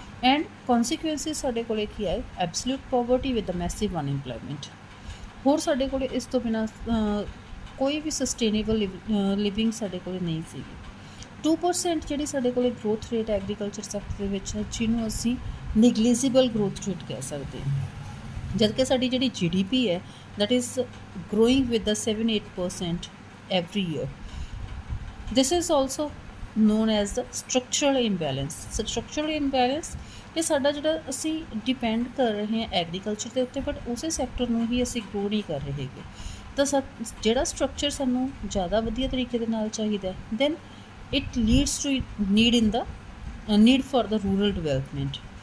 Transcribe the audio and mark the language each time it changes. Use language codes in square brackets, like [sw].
[en] and consequences [pa] ਸਾਡੇ ਕੋਲ ਕੀ ਆਏ, [en] Absolute poverty with the massive unemployment. [pa] ਹੋਰ ਸਾਡੇ ਕੋਲ ਇਸ ਤੋਂ ਬਿਨਾਂ ਕੋਈ ਵੀ ਸਸਟੇਨੇਬਲ ਲਿਵਿੰਗ ਸਾਡੇ ਕੋਲ ਨਹੀਂ ਸੀਗੀ. 2% ਜਿਹੜੀ ਸਾਡੇ ਕੋਲ ਗਰੋਥ ਰੇਟ ਐਗਰੀਕਲਚਰ ਸੈਕਟਰ ਦੇ ਵਿੱਚ ਹੈ, ਜਿਹਨੂੰ ਅਸੀਂ ਨਿਗਲੀਜੀਬਲ ਗਰੋਥ ਰੇਟ ਕਹਿ ਸਕਦੇ ਹਾਂ. ਜਦ ਕਿ ਸਾਡੀ ਜਿਹੜੀ GDP ਹੈ [en] that is growing with the 7-8% every year. This is also known as the structural imbalance. [pa] Structural imbalance ਕਿ ਸਾਡਾ ਜਿਹੜਾ ਅਸੀਂ ਡਿਪੈਂਡ ਕਰ ਰਹੇ ਹਾਂ ਐਗਰੀਕਲਚਰ ਦੇ ਉੱਤੇ, ਬਟ ਉਸੇ ਸੈਕਟਰ ਨੂੰ ਹੀ ਅਸੀਂ ਗਰੋ ਨਹੀਂ ਕਰ ਰਹੇ ਹੈਗੇ. ਤਾਂ ਜਿਹੜਾ ਸਟਰਕਚਰ ਸਾਨੂੰ ਜ਼ਿਆਦਾ ਵਧੀਆ ਤਰੀਕੇ ਦੇ ਨਾਲ ਚਾਹੀਦਾ, [en] Then it leads to need for the rural development.